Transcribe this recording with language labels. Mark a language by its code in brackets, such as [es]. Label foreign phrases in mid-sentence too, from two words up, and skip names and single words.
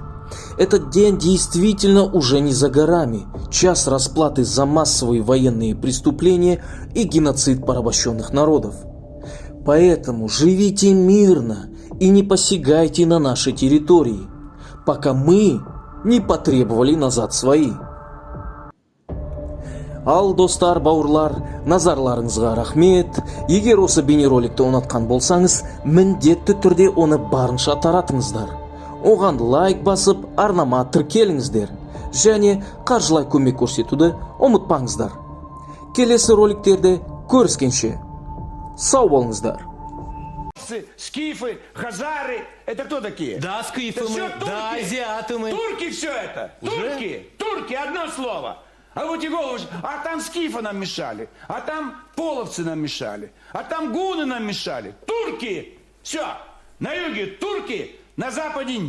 [ru] Этот день действительно уже не за горами. Час расплаты за массовые военные преступления и геноцид порабощенных народов. Поэтому живите мирно и не посягайте на наши территории, пока мы не потребовали назад свои. [kk] Ал достар бауырлар, назарларыңызға рахмет. Егер осы бейнероликті ұнатқан болсаңыз, міндетті түрде оны барынша таратыңыздар. Оған лайк басып, арнама тіркеліңіздер. Және қаржылай көмек көрсетуді ұмытпаңыздар. Келесі роликтерде көріскенше. Сау болыңыздар. [ru] Скифы, хазары, это кто такие? Да, скифы Это мы, всё турки. да, азиаты мы. Турки все это. Турки, одно слово. А вот и голову, а там скифы нам мешали, а там половцы нам мешали, а там гуны нам мешали. Турки! Все, на юге турки, на западе немцы.